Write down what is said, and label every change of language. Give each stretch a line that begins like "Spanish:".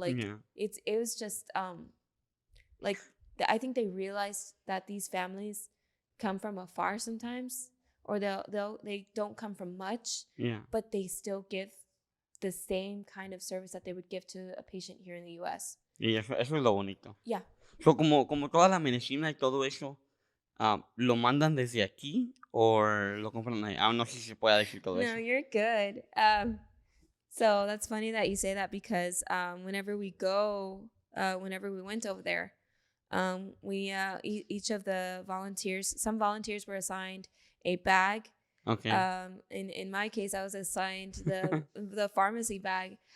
English: Like it was just like I think they realized that these families come from afar sometimes, or they don't come from much. Yeah. But they still give the same kind of service that they would give to a patient here in the US.
Spanish: Y eso es lo bonito.
English: Yeah.
Spanish: So, como toda la medicina y todo eso, ¿lo mandan desde aquí o lo compran ahí? No sé si se puede decir todo eso.
English: No, you're good. So that's funny that you say that because whenever we went over there, we each of the volunteers, some volunteers were assigned a bag. Okay. In my case, I was assigned the pharmacy bag.